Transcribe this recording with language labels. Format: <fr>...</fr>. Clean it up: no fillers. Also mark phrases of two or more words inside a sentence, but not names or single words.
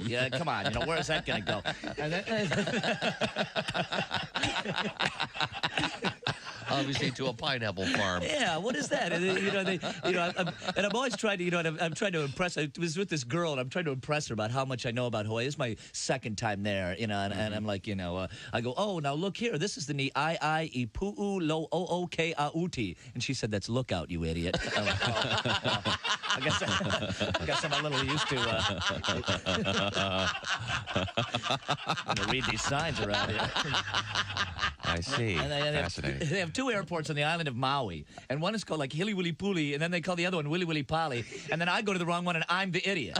<en>Yeah, come on, where's that going to go? And obviously to a pineapple farm. Yeah, what is that? And I'm always trying to, I'm trying to impress. I was with this girl, and I'm trying to impress her about how much I know about Hawaii. This is my second time there, and I'm like, I go, oh, now look here. This is the</en> <haw>ni I pu'u lo o-o-ke a-uti.</haw> <en>And she said, that's lookout, you idiot. I guess I'm a little used to read these signs around here. I see. Fascinating. They have 2 airports on the island of Maui, and one is called like Hili Wili Puli, and then they call the other one Willy Willy Pali, and then I go to the wrong one, and I'm the idiot.</en>